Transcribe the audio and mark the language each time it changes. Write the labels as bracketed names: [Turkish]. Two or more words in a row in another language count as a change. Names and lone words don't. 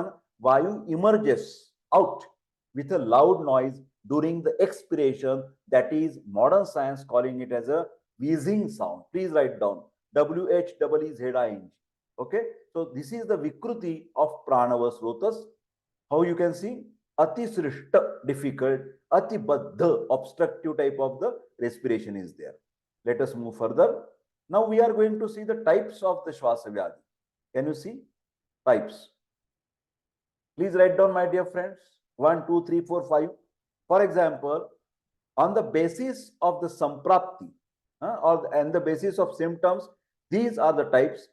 [English] Vayu emerges out with a loud noise during the expiration. That is modern science calling it as a wheezing sound. Please write down WHEEZING. Okay. So this is the Vikruti of [Sanskrit] Pranava Srotas. [English] How you can see? [Sanskrit] Ati Srishta, [English] difficult. [Sanskrit] Ati Baddha, [English] obstructive type of the respiration is there. Let us move further. Now we are going to see the types of the [Sanskrit] Shwasa Vyadhi. [English] Can you see? Types. Please write down, my dear friends. 1, 2, 3, 4, 5. For example, on the basis of the Samprapti, and the basis of symptoms, these are the types.